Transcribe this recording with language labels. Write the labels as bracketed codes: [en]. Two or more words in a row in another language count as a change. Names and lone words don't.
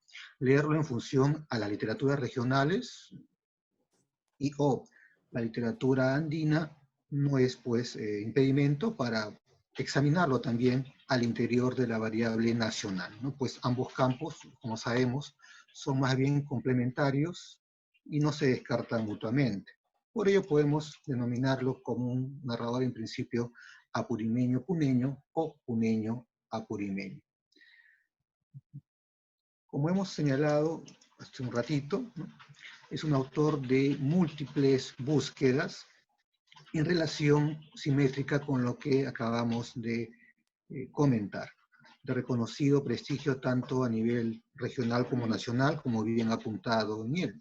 [es] Leerlo en función a las literaturas regionales y o la literatura andina no es pues impedimento para examinarlo también al interior de la variable nacional, ¿no? Pues ambos campos, como sabemos, son más bien complementarios y no se descartan mutuamente. Por ello podemos denominarlo como un narrador en principio apurimeño-puneño o puneño-apurimeño. Como hemos señalado hace un ratito, ¿no? Es un autor de múltiples búsquedas en relación simétrica con lo que acabamos de comentar, de reconocido prestigio tanto a nivel regional como nacional, como bien apuntado en él.